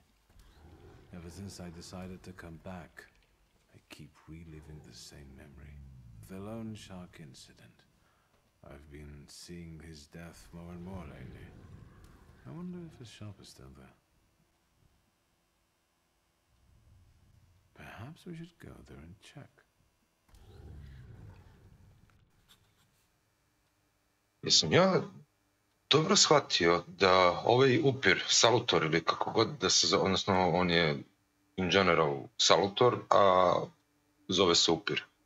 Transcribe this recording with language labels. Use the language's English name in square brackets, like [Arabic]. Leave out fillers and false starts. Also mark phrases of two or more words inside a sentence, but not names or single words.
[English] Ever since I decided to come back, I keep reliving the same memory. The loan shark incident. I've been seeing his death more and more lately. I wonder if his shop is still there. Perhaps we should go there and check. [Serbian] Jesam ja dobro shvatio da ovaj upir, salutor ili kako god da se zove, odnosno on je [English] in general [Serbian] salutor, a zove se upir.